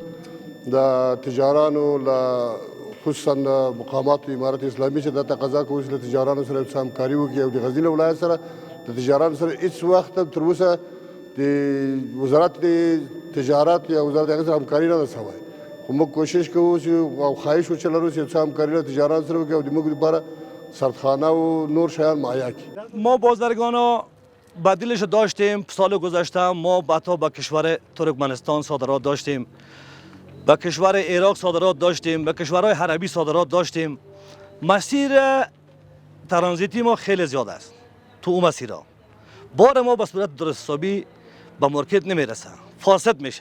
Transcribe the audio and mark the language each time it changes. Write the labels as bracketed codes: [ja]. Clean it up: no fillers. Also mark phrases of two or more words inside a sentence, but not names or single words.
[ps] د تجارانو له خصوصا مقامات امارت اسلامي چې دا تقاضا کوي چې له تجارانو سره همکاري وکړي او د غزني ولایت سره د تجارانو سره هېڅ وخت تر اوسه د وزارت د تجارت یا وزارت هغې سره همکاري نه ده سوی خو موږ کوشش کوو چې او خواهش وچې لرو چې څه همکاري له تجارانو سره وکړي او د موږ لپاره سردخانه و نور شیان مهیا کړي. [fa] ما بازرگانا بدیلش داشتیم. سال گذشته ما به کشور ترکمنستان صادرات داشتیم، به کشور عراق صادرات داشتیم، به کشورهای عربی صادرات داشتیم. مسیر ترانزیتی ما خیلی زیاد است. تو اون مسیرها بار ما به صورت درست حسابی به مارکت نمیرسه، فاسد میشه.